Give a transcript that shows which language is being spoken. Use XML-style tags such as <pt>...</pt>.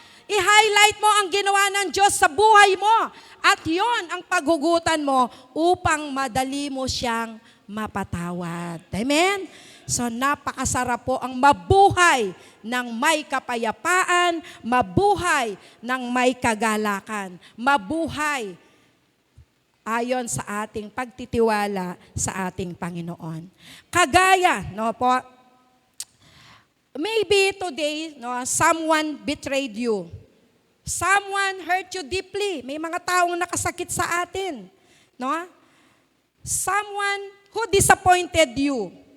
<tl>I-highlight mo ang ginawa ng Diyos sa buhay mo. At yon ang paghugutan mo upang madali mo siyang mapatawad. Amen? So napakasarap po ang mabuhay ng may kapayapaan, mabuhay ng may kagalakan, mabuhay ayon sa ating pagtitiwala sa ating Panginoon. Kagaya, no po,</tl> <en>maybe today, no, someone betrayed you. Someone hurt you deeply.</en> <tl>May mga taong nakasakit sa atin. No?</tl> <en>Someone who disappointed you.</en>